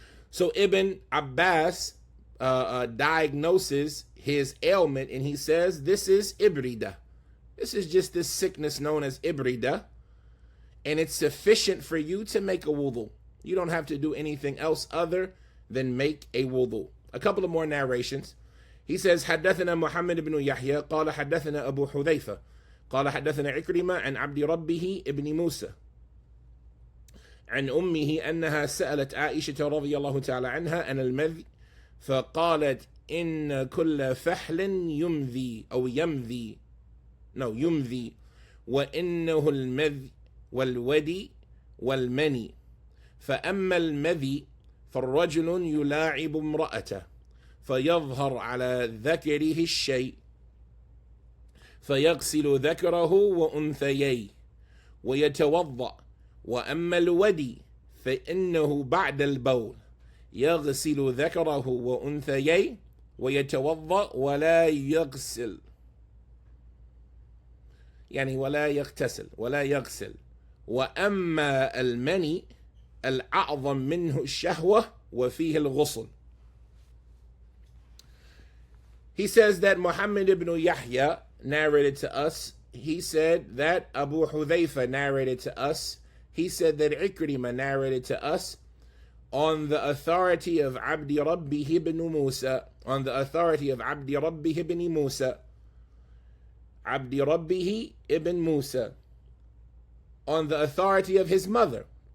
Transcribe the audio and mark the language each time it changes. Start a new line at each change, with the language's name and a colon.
English: So Ibn Abbas diagnoses his ailment, and he says, this is ibrida. This is just this sickness known as ibrida, and it's sufficient for you to make a wudu. You don't have to do anything else other than make a wudu. A couple of more narrations. He says,
Arabic: حدثنا محمد بن يحيى قال حدثنا أبو حذيفة قال حدثنا عكرمة عن عبد ربه ابن موسى عن أمه أنها سألت عائشة رضي الله تعالى عنها عن المذي فقالت إن كل فحل يمذي أو يمذي وإنه المذي والودي والمني فأما المذي فالرجل يلاعب امرأته فيظهر على ذكره الشيء فيغسل ذكره وأنثييه ويتوضأ وأما الودي فإنه بعد البول يغسل ذكره وأنثييه ويتوضأ ولا يغسل يعني ولا يغسل وأما المني الأعظم منه الشهوة وفيه الغسل.
English: He says that Muhammad ibn Yahya narrated to us. He said that Abu Hudhayfa narrated to us. He said that Ikrimah narrated to us on the authority of Abdi Rabbih ibn Musa, on the authority of Abdi Rabbih ibn Musa, Abdi Rabbih ibn Musa, on the authority of his mother.